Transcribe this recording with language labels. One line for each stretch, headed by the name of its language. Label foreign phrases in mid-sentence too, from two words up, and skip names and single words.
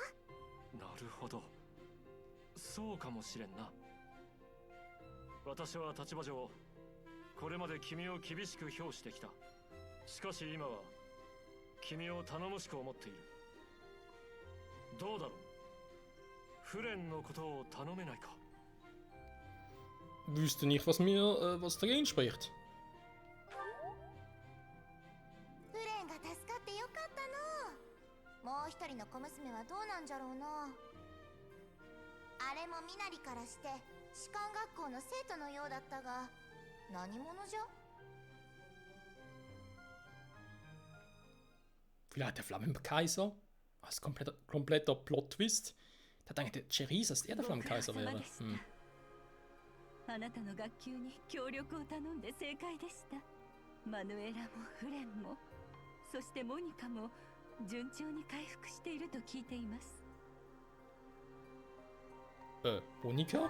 Japanese: なるほど、そうかもしれんな。私は立場上これまで君を厳しく評してきた。しかし今は君を頼もしく思っている。どうだろう、フレンのことを頼めないか。
German: Wüsste nicht, was dagegen spricht.
Japanese: フレンが助かってよかったの。もう一人の小娘はどうなんじゃろうな。あれもも身なりからして士官学校の生徒のようだったが、何者じゃ？
German: Vielleicht der Flammenkaiser? Als kompletter Plot-Twist. Da denke ich, der Cerisa, dass er der Flammenkaiser wäre.
Japanese: あなたの学級に協力を頼んで正解でした。マヌエラもフレンも、そしてモニカも順調に回復していると聞いています。 Monika?